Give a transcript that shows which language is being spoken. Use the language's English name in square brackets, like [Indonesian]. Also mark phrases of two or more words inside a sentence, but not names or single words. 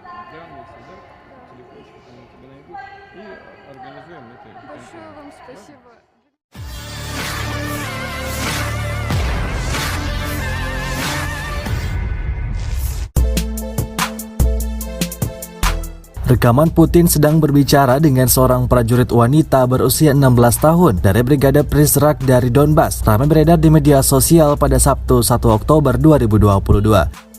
[Russian] прямо всегда телефончик там у тебя найдут и организуем это. Большое вам спасибо. [Indonesian] Rekaman Putin sedang berbicara dengan seorang prajurit wanita berusia 16 tahun dari Brigade Prizrak dari Donbas ramai beredar di media sosial pada Sabtu 1 Oktober 2022.